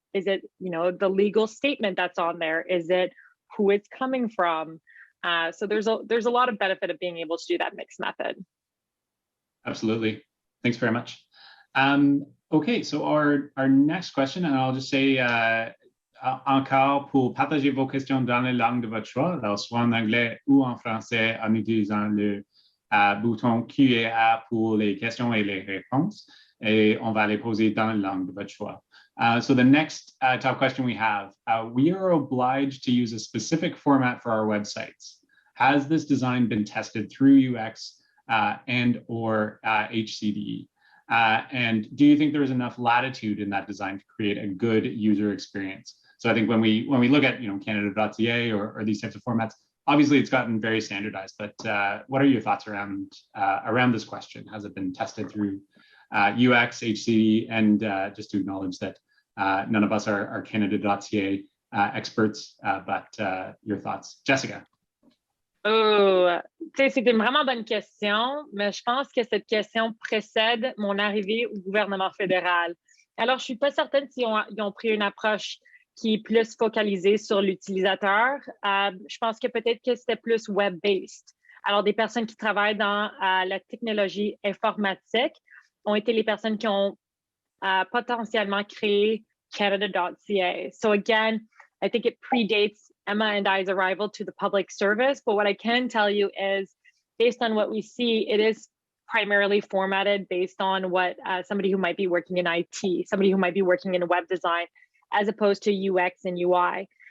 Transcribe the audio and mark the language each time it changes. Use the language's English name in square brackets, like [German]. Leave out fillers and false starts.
[English] Is it, you know, the legal statement that's on there? Is it who it's coming from? So there's a lot of benefit of being able to do that mixed method. Absolutely. Thanks very much. Okay, so our next question, and I'll just say [French] encore, pour partager vos questions dans les langues de votre choix, alors soit en anglais ou en français, en utilisant le bouton Q&A pour les questions et les réponses, et on va les poser dans la langue de votre choix. [English] So the next top question we have, we are obliged to use a specific format for our websites. Has this design been tested through UX and or HCDE? And do you think there is enough latitude in that design to create a good user experience? So I think when we look at Canada.ca or these types of formats, obviously it's gotten very standardized. But what are your thoughts around this question? Has it been tested through UX, HCD, and just to acknowledge that none of us are Canada.ca experts, but your thoughts, Jessica. [French] Oh, c'est une vraiment bonne question, mais je pense que cette question précède mon arrivée au gouvernement fédéral. Alors, je suis pas certaine s'ils ont pris une approche qui est plus focalisée sur l'utilisateur. Je pense que peut-être que c'était plus web-based. Alors, des personnes qui travaillent dans la technologie informatique ont été les personnes qui ont potentiellement créé Canada.ca. [English] So again, I think it predates Emma and I's arrival to the public service. But what I can tell you is, based on what we see, it is primarily formatted based on what somebody who might be working in IT, somebody who might be working in web design, as opposed to UX and UI.